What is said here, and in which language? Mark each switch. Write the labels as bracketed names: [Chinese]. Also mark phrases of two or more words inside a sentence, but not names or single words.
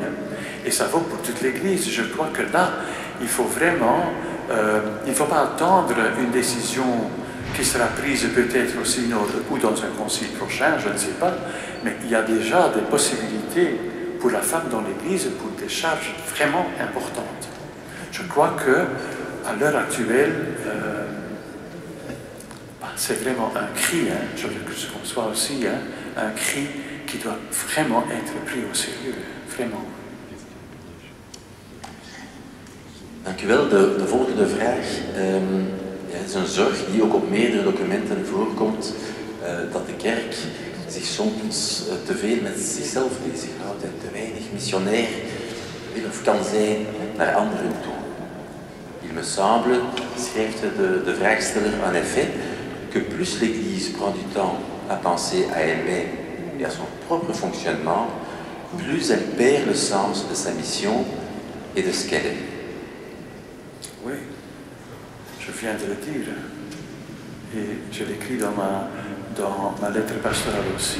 [French] Et ça vaut pour toute l'Église. Je crois que là, il faut vraiment, il ne faut pas attendre une décision qui sera prise peut-être au synode ou dans un concile prochain, je ne sais pas, mais il y a déjà des possibilités pour la femme dans l'Église pour des charges vraiment importantes. Je crois que à l'heure actuelle, c'est vraiment un cri, hein, je veux que je conçois aussi, hein, un cri qui doit vraiment être pris au sérieux, vraiment. [Dutch] Dank u wel. De volgende vraag is een zorg die ook op meerdere documenten voorkomt, dat de kerk zich soms te veel met zichzelf bezighoudt en te weinig missionair wil of kan zijn naar anderen toe. [French] Il me semble, [Dutch] schrijft de vraagsteller, [French] en effet, que plus l'Église prend du temps à penser à elle-même et à son propre fonctionnement, plus elle perd le sens de sa mission et de ce qu'elle est. Oui, je viens de le dire. Et je l'écris dans ma lettre pastorale aussi.